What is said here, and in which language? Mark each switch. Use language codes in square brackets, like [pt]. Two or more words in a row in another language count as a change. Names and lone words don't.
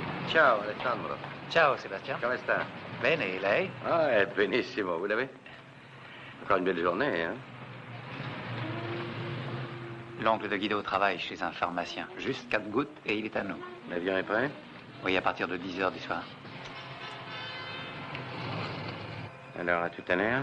[it] Ciao, Alessandro. Ciao Sébastien. Come sta? Bene, e lei? Ah, è benissimo, [fr] vous l'avez? Encore une belle journée, hein? L'oncle de Guido travaille chez un pharmacien. Juste 4 gouttes et il est à nous. L'avion est prêt? Oui, à partir de 10 heures du soir. Alors, à tout à l'heure?